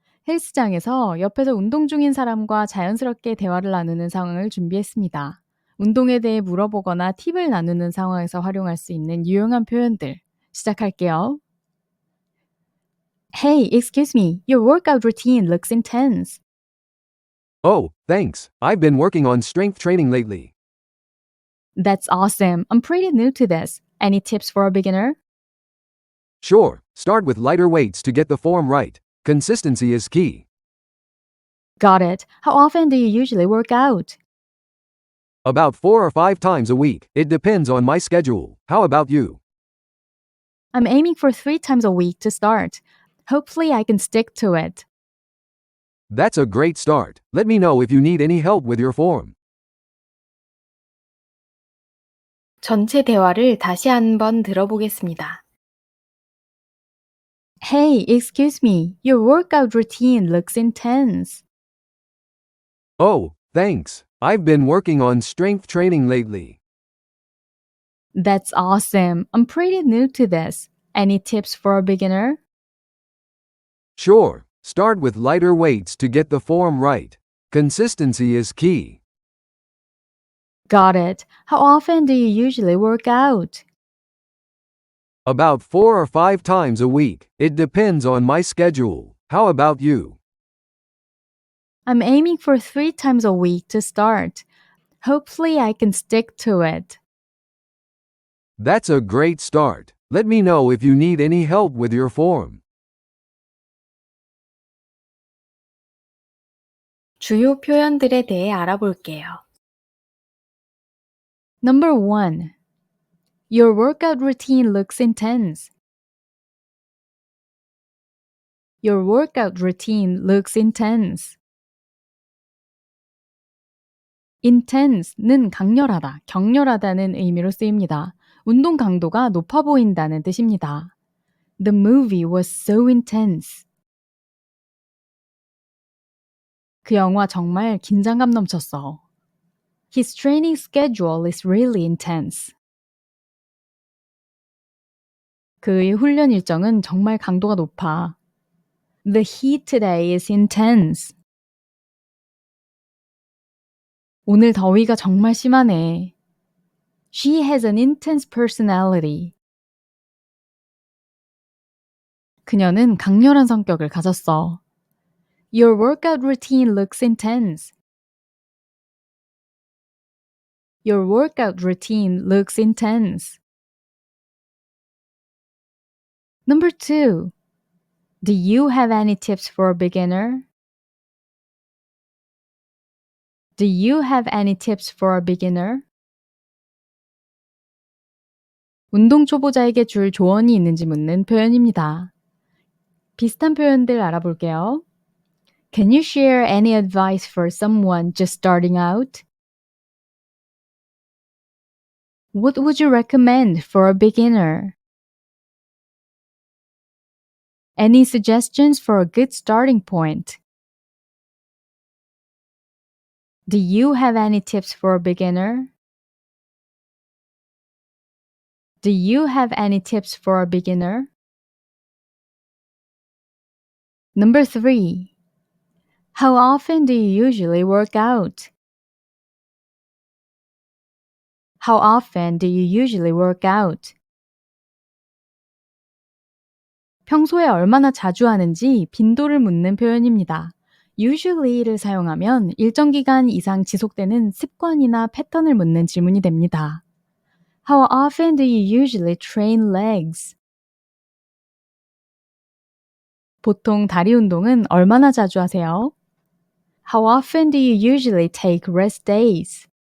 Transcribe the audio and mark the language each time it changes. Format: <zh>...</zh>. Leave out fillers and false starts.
<ko>헬스장에서 옆에서 운동 중인 사람과 자연스럽게 대화를 나누는 상황을 준비했습니다. 운동에 대해 물어보거나 팁을 나누는 상황에서 활용할 수 있는 유용한 표현들. 시작할게요.</ko> <en>Hey, excuse me. Your workout routine looks intense. Oh, thanks. I've been working on strength training lately. That's awesome. I'm pretty new to this. Any tips for a beginner? Sure, start with lighter weights to get the form right. Consistency is key. Got it. How often do you usually work out? About 4 or 5 times a week. It depends on my schedule. How about you? I'm aiming for 3 times a week to start. Hopefully, I can stick to it. That's a great start. Let me know if you need any help with your form.</en> <ko>전체 대화를 다시 한번 들어보겠습니다.</ko> <en>Hey, excuse me. Your workout routine looks intense. Oh, thanks. I've been working on strength training lately. That's awesome. I'm pretty new to this. Any tips for a beginner? Sure, start with lighter weights to get the form right. Consistency is key. Got it. How often do you usually work out? About 4 or 5 times a week. It depends on my schedule. How about you? I'm aiming for 3 times a week to start. Hopefully, I can stick to it. That's a great start. Let me know if you need any help with your form.</en> <ko>주요 표현들에 대해 알아볼게요.</ko> <en>Number 1. Your workout routine looks intense. Your workout routine looks intense.</en> <ko>intense는 강렬하다, 격렬하다는 의미로 쓰입니다. 운동 강도가 높아 보인다는 뜻입니다.</ko> <en>The movie was so intense.</en> <ko>그 영화 정말 긴장감 넘쳤어.</ko> <en>His training schedule is really intense.</en> <ko>그의 훈련 일정은 정말 강도가 높아.</ko> <en>The heat today is intense.</en> <ko>오늘 더위가 정말 심하네.</ko> <en>She has an intense personality.</en> <ko>그녀는 강렬한 성격을 가졌어.</ko> <en>Your workout routine looks intense. Your workout routine looks intense. Number 2. Do you have any tips for a beginner? Do you have any tips for a beginner?</en> <ko>운동 초보자에게 줄 조언이 있는지 묻는 표현입니다. 비슷한 표현들 알아볼게요.</ko> <en>Can you share any advice for someone just starting out? What would you recommend for a beginner? Any suggestions for a good starting point? Do you have any tips for a beginner? Do you have any tips for a beginner? Number 3. How often do you usually work out? How often do you usually work out?</en> <ko>평소에 얼마나 자주 하는지 빈도를 묻는 표현입니다. usually를 사용하면 일정 기간 이상 지속되는 습관이나 패턴을 묻는 질문이 됩니다.</ko> <en>How often do you usually train legs?</en> <ko>보통 다리 운동은 얼마나 자주 하세요?</ko> <en>How often do you usually take rest days?</en>